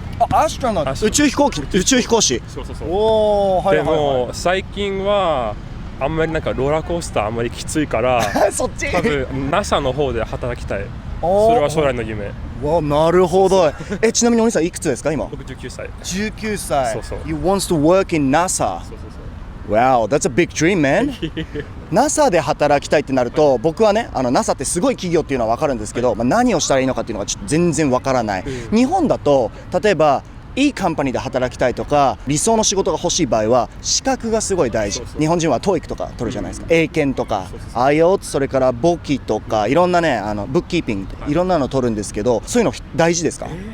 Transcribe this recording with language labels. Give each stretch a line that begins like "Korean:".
Japanese: アストロノ宇宙飛行士。そう。でも最近はあんまりなんかローラーコースターあんまりきついからそっち多分 NASA の方で働きたい。それは将来の夢。なるほど。ちなみにお兄さんいくつですか今？僕19歳。 19歳。そう。
English: You wants to work in NASA。
Japanese: そう。
English: Wow, that's a big dream, man.
Japanese: NASA で働きたいってなると、僕はね、NASA ってすごい企業っていうのは分かるんですけど、何をしたらいいのかっていうのがちょっと全然分からない。日本だと、例えばいいカンパニーで働きたいとか、理想の仕事が欲しい場合は資格がすごい大事。日本人は TOEIC とか取るじゃないですか。英検とか IELTS、それから簿記とかいろんなね、ブックキーピングいろんなの取るんですけど、そういうの大事ですか？